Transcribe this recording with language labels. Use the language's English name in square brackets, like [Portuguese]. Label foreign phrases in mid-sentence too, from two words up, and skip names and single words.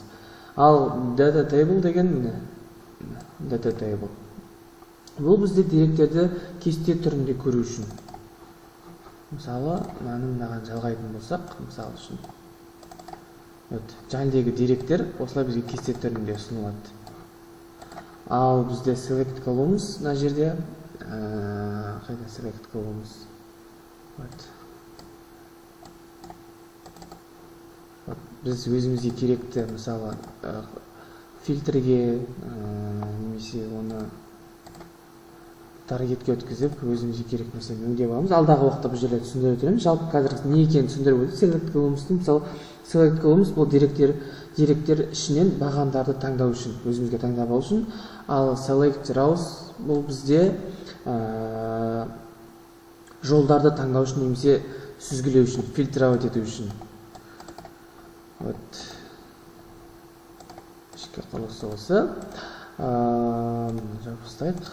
[English] Ал data table [Kazakh] деген [English] data table. [Kazakh] Бұл бізде деректерді кесте түрінде көру үшін. Мысалы, мынаған жалғайтын болсақ, мысалы үшін. Жаңдегі деректер осылай бізге кесте түрінде ұсынылады. Ал бізде [English] select columns [Kazakh] мына жерде. Қайда [English] select columns? [Kazakh] Біз өзімізге керекті, мысалы, фильтрге немесе оны таргетке өткізіп, өзімізге керек нәрсені өңдеп аламыз. Алдағы уақытта бұл жерде түсіндіріп өтемін. Жалпы қазір не екенін түсіндіріп өтеді. [English] Select columns- [Kazakh] тың, мысалы, [English] select columns [Kazakh] бұл деректер ішінен бағандарды таңдау үшін, өзімізге таңдап алу үшін. Ал [English] select rows [Kazakh] бұл бізде жолдарды таңдау үшін немесе сүзгілеу үшін, фильтрлеу ету үшін. Ішкі құрылысы осы. Жабыстайық.